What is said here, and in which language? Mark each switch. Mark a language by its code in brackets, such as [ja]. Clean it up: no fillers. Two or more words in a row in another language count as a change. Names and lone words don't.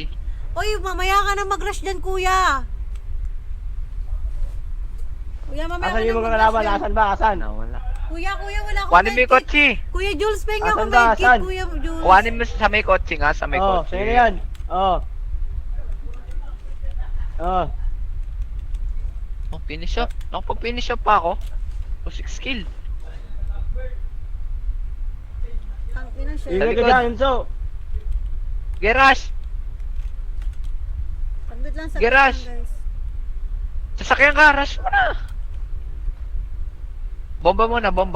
[tl] Oy, mamaya ka na mag-rush dyan, kuya. Kuya, mamaya Asan ka yung na mga mag-rush kalaban? dyan. Asan ba? Asan? Wala. Kuya, wala akong Kuhanin mo yung medkit. kotse. Kuya Jules, penga ako Asan ba? medkit, Asan? Kuya Jules. Kuhanin mo sa may kotse nga, sa may Oo, kotse. sa'yo na yan. Oo. Oo. [en] Oh, finish up. [tl] Nakapag-finish up pa ako. O 6 kill. Ang ina siya. Ingay ka likod. dyan, Enzo. Garage! Saglit lang, Garage. guys. Sasakyan ka, rush mo na. Bomba muna, bomba.